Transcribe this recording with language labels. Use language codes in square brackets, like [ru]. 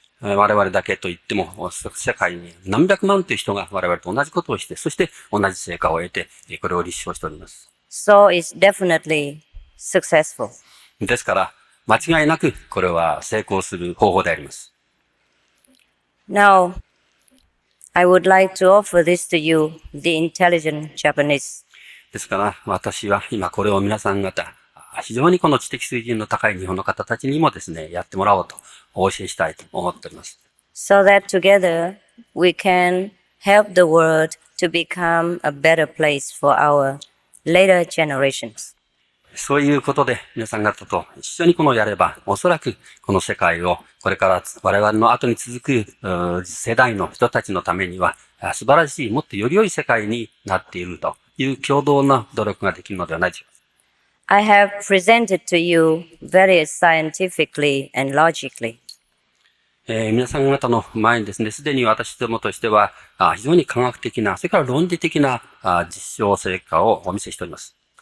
[ja] 我々だけと言っても、社会に何百万という人が我々と同じことをして、そして同じ成果を得て、これを立証しております。 [en] So it's definitely successful. [ja] ですから、間違いなくこれは成功する方法であります。 [en] Now, I would like to offer this to you, the intelligent Japanese. [ja] ですから、私は今これを皆さん方、非常にこの知的水準の高い日本の方たちにもですね、やってもらおうと、お教えしたいと思っております。 [en] So that together we can help the world to become a better place for our later generations. [ja] そういうことで皆さん方と一緒にこのやれば、おそらくこの世界をこれから我々の後に続く世代の人たちのためには素晴らしい、もっとより良い世界になっているという共同な努力ができるのではないでしょうか。 [en] I have presented to you very scientifically and logically. [ja] 皆さん方の前にですね、すでに私どもとしては非常に科学的な、それから論理的な実証成果をお見せしております。